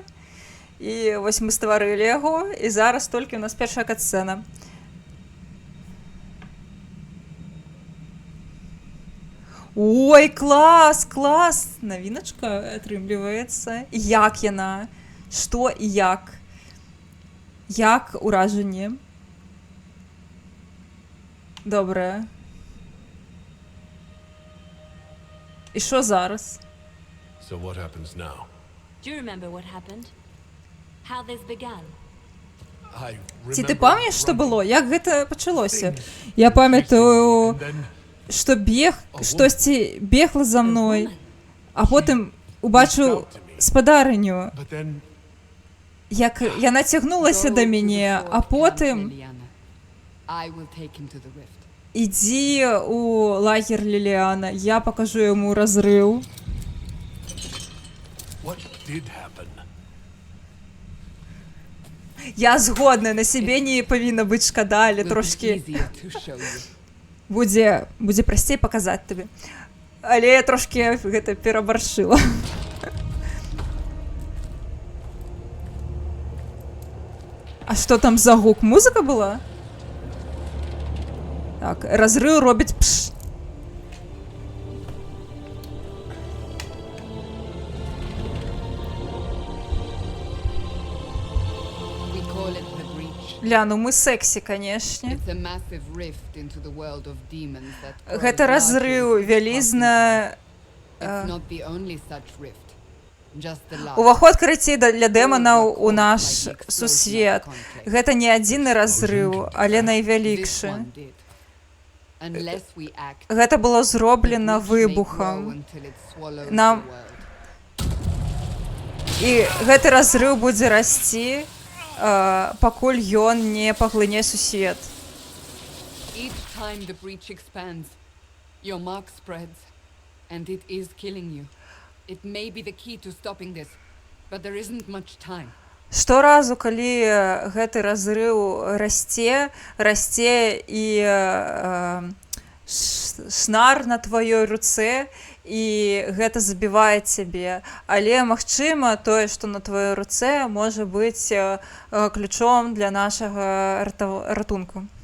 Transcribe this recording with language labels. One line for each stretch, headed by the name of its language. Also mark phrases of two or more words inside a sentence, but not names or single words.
Belarusian: І вось мы стварылі яго, і зараз толькі ў нас першая катсцэна. Ой, клас! Навіначка атрымліваецца. Як яна? Што і як? Як уражанне?
Ukrainian: Добре. І що зараз?
English: So what happens now? Do you remember what happened? How this began? I
Ukrainian: Ці ти
English: remember
Ukrainian: пам'ятаєш, що
English: running.
Belarusian: було? Як гэта пачалося? Я пам'ятаю,
English: And then
Belarusian: што штосьці бегла за мной, а потым убачыў спадарыню,
English: but then
Belarusian: як яна цягнулася да мяне, а потым
English: I will take him to the rift.
Belarusian: ідзі у лагер Ліліана, я пакажу яму разрыў.
English: what did happen?
Belarusian: Я згодна, на сябе не павінна быць шкада, але
English: Will be
Belarusian: трошки
English: easier to show you.
Belarusian: будзе прасцей паказаць табе. Але я трошки гэта перабаршыла. А што там за гук? Музыка была? Так, разрыў робіць пш.
English: We call it the breach.
Belarusian: Ля, ну мы сексі, канешне.
English: It's a massive rift into the world of demons that grows
Belarusian: Гэта разрыў
English: larger each
Belarusian: вялізна.
English: passing time. It's not the only such rift. Just the last.
Belarusian: Уваход карацей для дэманаў у наш сусвет. Гэта не адзіны разрыў, але
English: This
Belarusian: найвялікшы.
English: one did. Unless we act,
Belarusian: Гэта было
English: the
Belarusian: зроблена
English: breach may grow
Belarusian: выбухам.
English: until it swallows
Belarusian: Нам-
English: the world.
Belarusian: І гэты разрыў будзе расці, пакуль ён не паглыне сусвет.
English: Each time the breach expands, your mark spreads, and it is killing you. It may be the key to stopping this, but there isn't much time.
Belarusian: Шторазу, калі гэты разрыў расце і шнар на тваёй руцэ, і гэта забівае цябе. Але, магчыма, тое, што на тваёй руцэ, можа быць ключом для нашага ратунку.